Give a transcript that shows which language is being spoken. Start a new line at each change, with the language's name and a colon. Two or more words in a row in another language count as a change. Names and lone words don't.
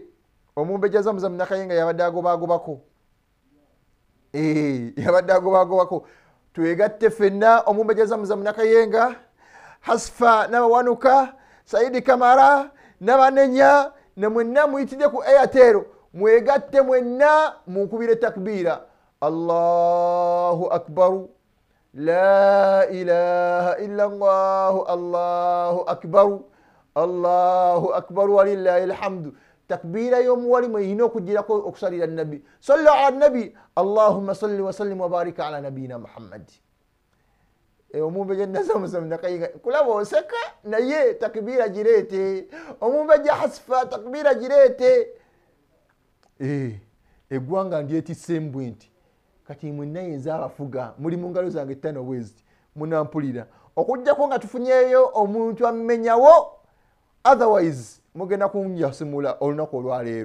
Ganda: Omumbejja Zamzam Nakayenga yabadde agobagobako, yabadde agobagobako. Twegatte ffenna omumbejja Zamzam Nakayenga, Hasfa n'abawanuka, Saidi Kamara n'abanenya, ne mwenna muyitidde ku Airtel, mwegatte mwenna munkubire takbira.
Arabic: الله أكبر، لا إله إلا الله، الله أكبر، الله أكبر ولله الحمد.
Ganda: Takbira y'omuwalimu erina okugirako okusalira nabi.
Arabic: صلوا على النبي، اللهم صل وسلم وبارك على نبينا محمد.
Ganda: Omumbejja Zamzam Nakayenga kulaba oseka naye takbira girete. Omumbejja Hasfa takbira girete. Eggwanga ndyetisse mbwenti kati mwenna yenza abafuga muli mu ngalo zange 5 West munampulira okujjako nga tufunyeeyo omuntu amenyawo, otherwise mugenda kunjasimula olunaku olwaleero.